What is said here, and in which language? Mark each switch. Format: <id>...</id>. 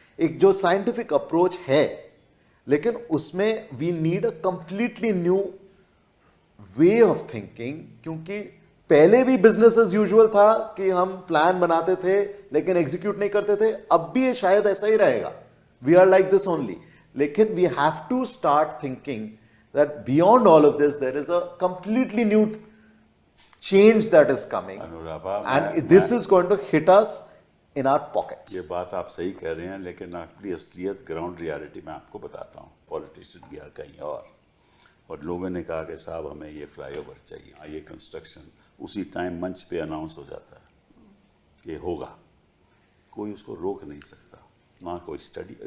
<hi>एक जो scientific approach है, लेकिन उसमें</hi> <en>we need a completely new way of thinking,</en> <hi>क्योंकि पहले भी बिजनेस एज यूजुअल था कि हम प्लान बनाते थे लेकिन एग्जीक्यूट नहीं करते थे। अब भी ये शायद ऐसा ही रहेगा,</hi> <en>We are like this only. लेकिन we have to start thinking that beyond all of this there is a completely new change that is coming,</en> <hi>Anuradha,</hi> <en>and this is going to hit us in our pockets.</en> <hi>ये बात आप सही कह रहे हैं, लेकिन अपनी असलियत ग्राउंड रियलिटी में आपको बताता हूँ। पॉलिटिशियन गया कहीं और लोगों ने कहा कि साहब हमें ये फ्लाईओवर चाहिए, ये कंस्ट्रक्शन, उसी टाइम मंच पे अनाउंस हो जाता है कि होगा, कोई उसको रोक नहीं सकता, ना कोई स्टडी।</hi>